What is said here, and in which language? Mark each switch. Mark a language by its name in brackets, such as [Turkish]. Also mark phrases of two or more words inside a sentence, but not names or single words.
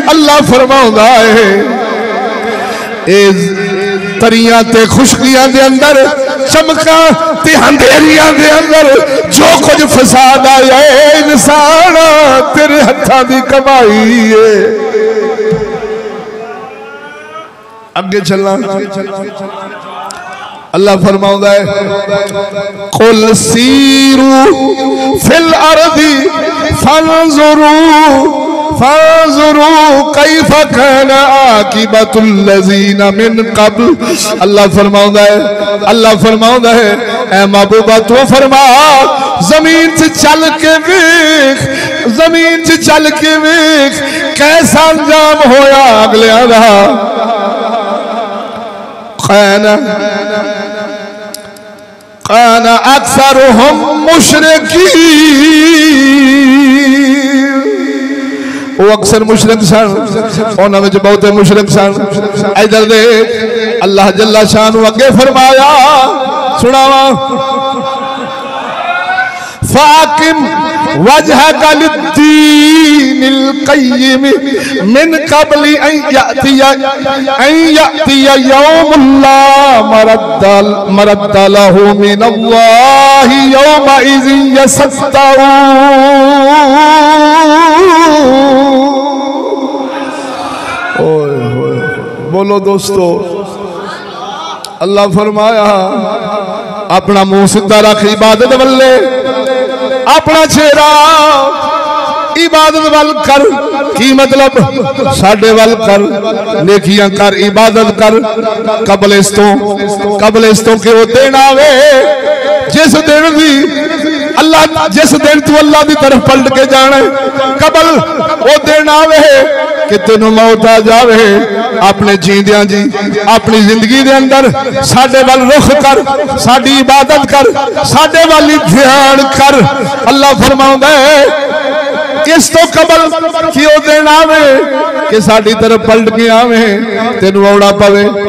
[Punjabi] اللہ فرماؤندا ہے تریاں تے خشکیاں دے اندر چمکاں تے اندھیریاں دے اندر جو کچھ فساد آیا انسان تیرے ہتھاں دی کمائی ہے. اگے چلنا اللہ فرماؤندا ہے [Arabic] قل سيروا في الأرض فانظروا فانظروا كيف كان عاقبة الذين من قبل. [Punjabi] اللہ فرماؤندا ہے اے محبوبا تو فرما زمین سے چل کے ویکھ، زمین سے چل کے ویکھ کیسا انجام ہویا اگلیاں دا. [Arabic] كان أكثرهم مشركين [Punjabi] وہ اکثر مشرک سن، انہاں وچ بہتے مشرک سن. ادھر دے اللہ جل شان اگے فرمایا سناواں [Arabic] فأقم وجهك للدين القيم من قبل أن يأتي يوم لا مرد له من الله يومئذ يصدعون. [Punjabi] بولو دوستو اللہ فرمایا اپنا منہ سیدھا رکھ عبادت ول لے، اپنا چہرہ عبادت ول کر. کی مطلب ساڈے ول کر، نیکیاں کر، عبادت کر. قبل اس توں کہ وہ دن آوے جس دن بھی اللہ جس دن تو اللہ کی طرف پلٹ کے جانا، قبل وہ دن آوے کہ تینوں موت آ جاوے. اپنے جیوندیاں جی اپنی زندگی دے اندر ساڈے ول رخ کر، ساڈی عبادت کر، ساڈے ول دھیان کر. اللہ فرماؤندا ہے کس توں قبل کہ او دن آوے کہ ساڈی طرف پلٹ کے آوے تینوں اوکھا پوے.